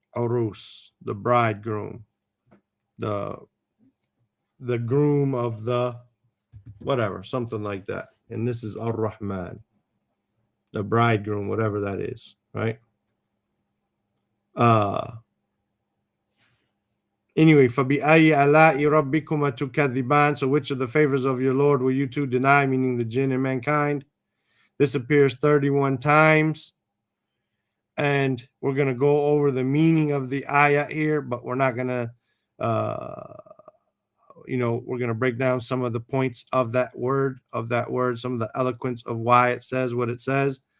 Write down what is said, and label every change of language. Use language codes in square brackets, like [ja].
[en] Urus, the bridegroom, the groom of the whatever, something like that. And this is Ar-Rahman, the bridegroom, whatever that is, right? Anyway, [ar] فَبِأَيِّ آلَاءِ رَبِّكُمَا تُكَذِّبَانِ. [en] So which of the favors of your Lord will you two deny, meaning the jinn and mankind? This appears 31 times. And we're going to go over the meaning of the ayah here, but we're not going to, we're going to break down some of the points of that word, some of the eloquence of why it says what it says.